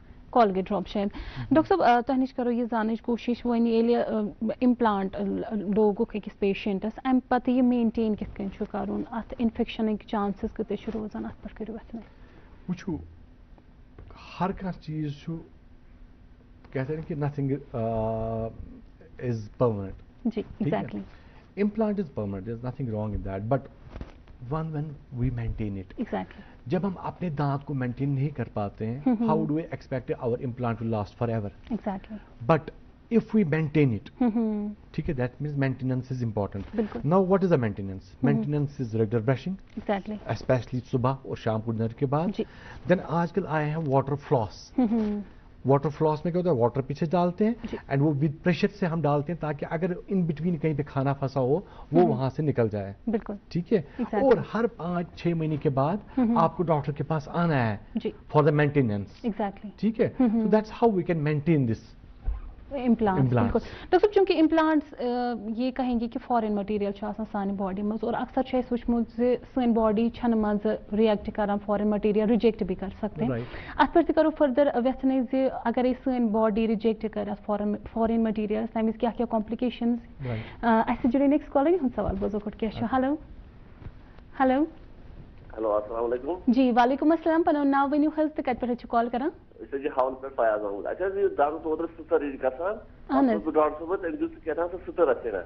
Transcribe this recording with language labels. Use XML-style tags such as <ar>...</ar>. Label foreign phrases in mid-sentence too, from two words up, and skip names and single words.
<ks>کال گئی ڈراپ شاید ڈاکٹر صاحب تۄہہِ نِش کرو یہِ زانٕچ کوٗشِش وۄنۍ ییٚلہِ اِمپلانٹ لوگُکھ أکِس پیشنٹس اَمہِ پتہٕ یہِ مینٹین کِتھ کٔنۍ چھُ کرُن اَتھ اِنفیکشنٕکۍ چانسز کۭتیاہ چھِ روزان اَتھ پٮ۪ٹھ کٔرِو اَتھ مےٚ وٕچھو ہر کانٛہہ چیٖز چھُ</ks> <ur>کہتے ہیں کہ</ur> <en>nothing is permanent. جی exactly. Implant is permanent, there's nothing wrong in that, but when we maintain it. Exactly.</en> <ur>جب ہم اپنے دانت کو مینٹین نہیں کر پاتے ہیں</ur> <en>how do we expect our implant to last forever? Exactly. But if we maintain it,</en> <ur>ٹھیک ہے,</ur> <en>that means maintenance is important. Now what is the maintenance? Maintenance is regular brushing. Exactly.</en> <ur>Especially صبح اور شام کو ڈنر کے بعد. Then آج کل آئے ہیں</ur> <en>water floss.</en> <ur>واٹر فلاس میں کیا ہوتا ہے, واٹر پیچھے ڈالتے ہیں اینڈ وہ</ur> <en>with pressure</en> <ur>سے ہم ڈالتے ہیں تاکہ اگر</ur> <en>in between</en> <ur>کہیں پہ کھانا پھنسا ہو وہ وہاں سے نکل جائے. بالکل ٹھیک ہے. اور ہر 5-6 مہینے کے بعد آپ کو ڈاکٹر کے پاس آنا ہے</ur> <en>for the maintenance.</en> <ur>ٹھیک ہے.</ur> <en>so that's how we can maintain this</en> <ks>امپلانٹس. بالکل ڈاکٹر صاحب چونکہ امپلانٹس</ks> <ur>یہ کہیں گے کہ</ur> <en>foreign material</en> <ks>چھُ آسان سانہِ باڈی منٛز اور اکثر چھُ اَسہِ وٕچھمُت زِ سٲنۍ باڈی چھنہٕ منٛزٕ رِیکٹ کران</ks> <en>foreign material</en> <ur>رِجیکٹ بھی کر سکتے ہیں.</ur> <ks>اتھ پٮ۪ٹھ تہِ کرو فٔردر ویژھنٕے زِ اگرے سٲنۍ باڈی رِجیکٹ کرِ اتھ</ks> <en>foreign material</en> <ks>تمہِ وِزِ کیٛاہ کیٛاہ کمپلِکیشنز. اَسہِ جُڑے</ks> <en>next caller</en> <ks>یِہُنٛد سوال بوزو گۄڈٕ کیٛاہ چھُ. ہیلو ہیلو ہیلو السلام علیکم. جی وعلیکم السلام. پنُن ناو ؤنِو حظ تہٕ کتہِ پٮ۪ٹھ چھِ کال کران. أسۍ حظ چھِ ہاوُن پٮ۪ٹھ فیاض احمد. اَسہِ حظ یہِ دَنٛدَس اوترٕ سٕژَر گژھان. بہٕ ڈاکٹر صٲبَس تٔمۍ دیُت سُہ کیٛاہ تام سُہ سٕژَر ژھٮ۪نان.</ks>